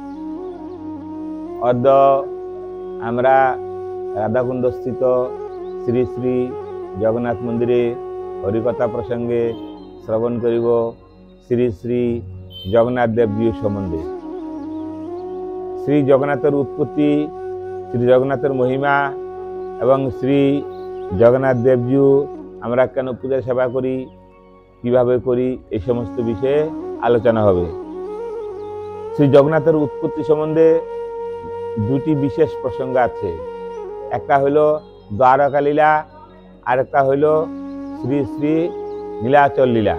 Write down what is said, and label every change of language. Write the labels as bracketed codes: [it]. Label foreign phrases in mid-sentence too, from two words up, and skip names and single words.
[bn] অদ্য আমরা রাধাকুণ্ড স্থিত শ্রী শ্রী জগন্নাথ মন্দিরে হরিকথা প্রসঙ্গে শ্রবণ করিব শ্রী শ্রী জগন্নাথ দেবজী সম্বন্ধে। শ্রী জগন্নাথের উৎপত্তি, শ্রী জগন্নাথের মহিমা এবং শ্রী জগন্নাথ দেবজী আমরা কেন পূজা সেবা করি কিভাবে করি এই সমস্ত বিষয়ে আলোচনা হবে। শ্রী জগন্নাথের উৎপত্তি সম্বন্ধে দুটি বিশেষ প্রসঙ্গ আছে। একটা হলো দ্বারকা লীলা আর একটা হলো শ্রী শ্রী নীলাচল লীলা।